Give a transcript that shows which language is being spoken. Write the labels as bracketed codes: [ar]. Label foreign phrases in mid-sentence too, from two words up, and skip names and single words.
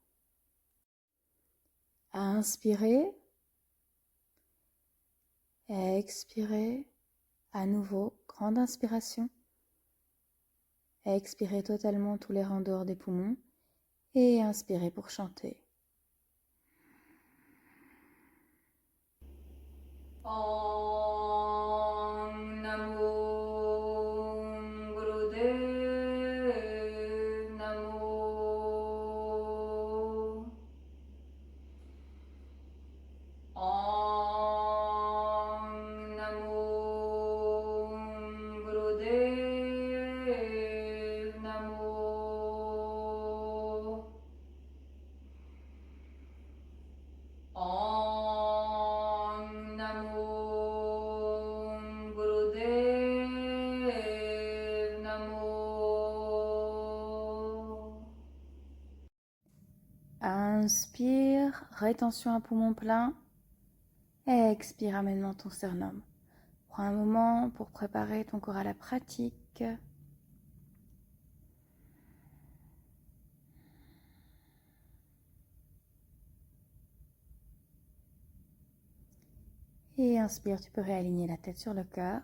[fr] Inspirez. Expirez. À nouveau, grande inspiration. Expirez totalement tous les rangs dehors des poumons. Et inspirez pour chanter. [sa] ॐ नमो गुरुदेव नमो. ॐ नमो गुरुदेव नमो. ॐ नमो गुरुदेव नमो. [fr] Inspire, rétention à poumon plein. Expire, amènement ton sternum. Prends un moment pour préparer ton corps à la pratique. Et inspire, tu peux réaligner la tête sur le cœur.